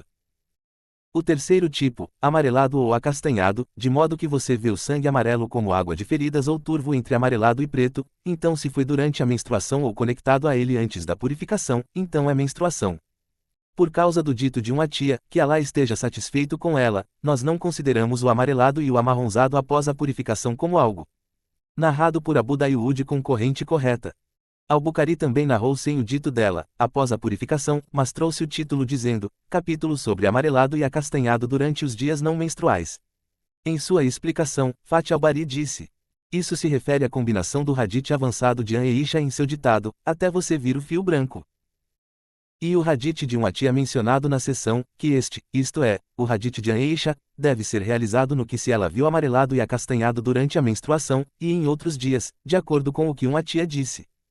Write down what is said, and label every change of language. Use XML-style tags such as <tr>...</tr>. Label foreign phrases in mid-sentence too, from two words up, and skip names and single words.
<pt>O terceiro tipo, amarelado ou acastanhado, de modo que você vê o sangue amarelo como água de feridas ou turvo entre amarelado e preto, então se foi durante a menstruação ou conectado a ele antes da purificação, então é menstruação. Por causa do dito de uma tia, que Alá esteja satisfeito com ela, nós não consideramos o amarelado e o amarronzado após a purificação como algo. Narrado por Abu Daoud com corrente correta. Al-Bukhari também narrou sem o dito dela, após a purificação, mas trouxe o título dizendo, capítulo sobre amarelado e acastanhado durante os dias não menstruais. Em sua explicação, Fath al-Bari disse. Isso se refere à combinação do hadith avançado de An-Eisha em seu ditado, até você vir o fio branco. E o hadith de uma tia mencionado na seção, que isto é, o hadith de An-Eisha, deve ser realizado no que se ela viu amarelado e acastanhado durante a menstruação, e em outros dias, de acordo com o que uma tia disse.</pt>